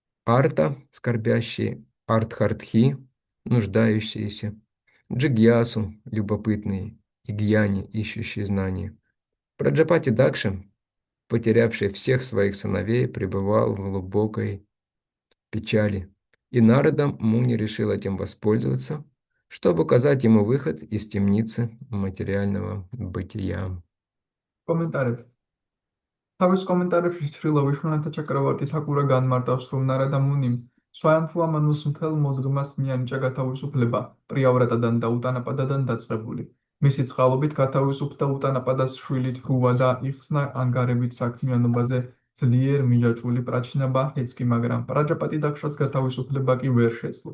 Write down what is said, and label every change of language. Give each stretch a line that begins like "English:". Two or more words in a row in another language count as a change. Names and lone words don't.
Russian: Арта, скорбящий, Артхартхи, нуждающиеся, Джигьясу, любопытные, и Гьяни, ищущие знания. Праджапати Дакша, потерявший всех своих сыновей, пребывал в глубокой печали, и Нарада Муни решил этим воспользоваться, чтобы указать ему выход из темницы материального бытия.
Georgian: კომენტარები. თავის კომენტარებში ცხრილა ვიშვანათა ჩაკრავარტი თაკურა განმარტავს, რომ ნარადა მუნიმ სვაյանფუამანუს მთელ მოდგმას მიანიჭა გათავისუფლება პრიავრატადან და უტანაპადადან დაწყებული. მისი წყალობით გათავისუფლდა უტანაპადას შვილი თრუვა და იხსნა ანგარებით საქმიანობაზე ძლიერ მიჯაჭვული პრაჩნაბა ჰეცკი, მაგრამ პრაჯაპატი დაქშას გათავისუფლება კი ვერ შეძლო.